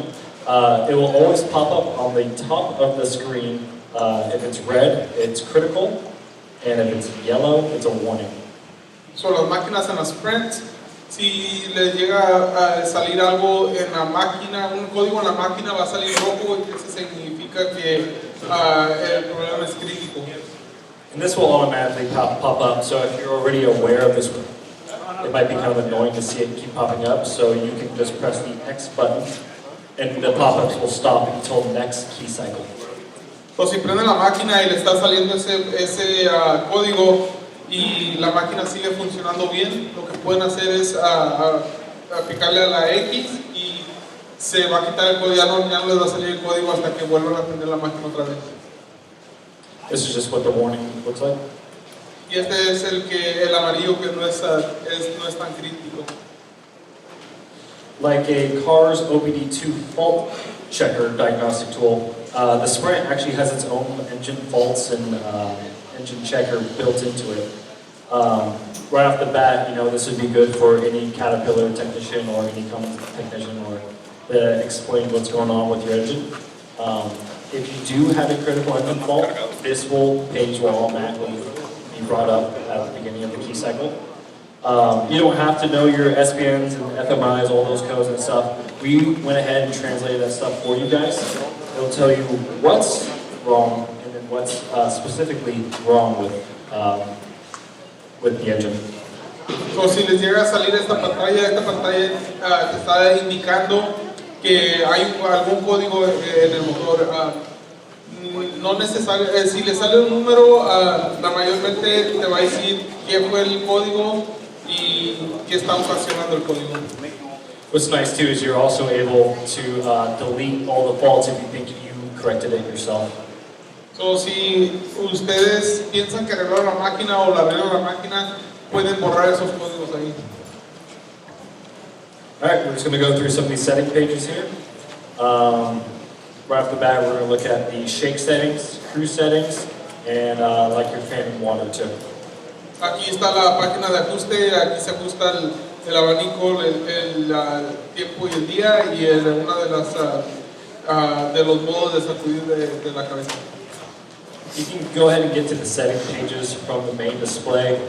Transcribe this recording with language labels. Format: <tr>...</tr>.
<en>It will always pop up on the top of the screen. If it's red, it's critical, and if it's yellow, it's a warning.</en> <es>Son las máquinas en las sprints. Si les llega a salir algo en la máquina, un código en la máquina va a salir rojo, y eso significa que el problema es crítico.</es> <en>And this will automatically pop up, so if you're already aware of this, it might be kind of annoying to see it keep popping up, so you can just press the X button, and the pop-ups will stop until the next key cycle.</en> <es>So, si prende la máquina y le está saliendo ese código y la máquina sigue funcionando bien, lo que pueden hacer es picarle a la X y se va a quitar el código, ya no les va a salir el código hasta que vuelvan a prender la máquina otra vez.</es> <en>This is just what the warning looks like.</en> <es>Y este es el amarillo que no es tan crítico.</es> <en>Like a car's OBD2 fault checker diagnostic tool, the Sprint actually has its own engine faults and engine checker built into it. Right off the bat, this would be good for any Caterpillar technician or any Cummins technician or to explain what's going on with your engine. If you do have a critical engine fault, this page will automatically be brought up at the beginning of the key cycle. You don't have to know your SPNs and FMIs, all those codes and stuff. We went ahead and translated that stuff for you guys. It'll tell you what's wrong and then what's specifically wrong with the engine.</en> <es>So, si les llega a salir esta pantalla te está indicando que hay algún código en el motor. No necesario, si le sale un número, la mayormente te va a decir qué fue el código y qué está ocasionando el código.</es> <en>What's nice too is you're also able to delete all the faults if you think you corrected it yourself.</en> <es>So, si ustedes piensan que arreglaron la máquina o la arreglaron la máquina, pueden borrar esos códigos ahí.</es> <en>Alright, we're just going to go through some of these setting pages here. Right off the bat, we're going to look at the shake settings, cruise settings, and like your fan and water too.</en> <es>Aquí está la página de ajuste, aquí se ajusta el abanico, el tiempo y el día y una de las de los modos de sacudir de la cabeza.</es> <en>You can go ahead and get to the setting pages from the main display.</en>